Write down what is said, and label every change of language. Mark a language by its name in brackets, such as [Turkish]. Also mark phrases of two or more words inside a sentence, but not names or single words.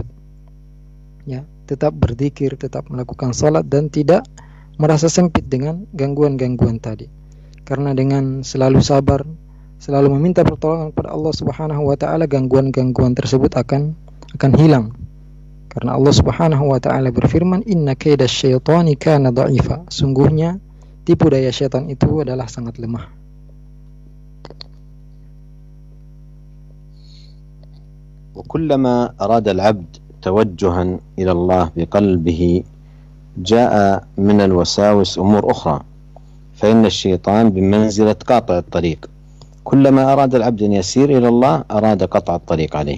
[Indonesian] Ya, tetap berzikir, tetap melakukan salat dan tidak merasa sempit dengan gangguan-gangguan tadi. Karena dengan selalu sabar, selalu meminta pertolongan kepada Allah [Arabic] سبحانه وتعالى, [Indonesian] gangguan-gangguan tersebut akan hilang. Karena Allah [Arabic] سبحانه وتعالى [Indonesian] berfirman, [Arabic] "إن كيد الشيطان كان ضعيفا." [Indonesian] Sungguhnya tipu daya syaitan itu adalah sangat lemah. [Arabic] وكلما أراد العبد توجها إلى الله بقلبه جاء من الوساوس أمور أخرى، فإن الشيطان بمنزلة قاطع الطريق، كلما أراد العبد أن يسير إلى الله أراد قطع الطريق عليه.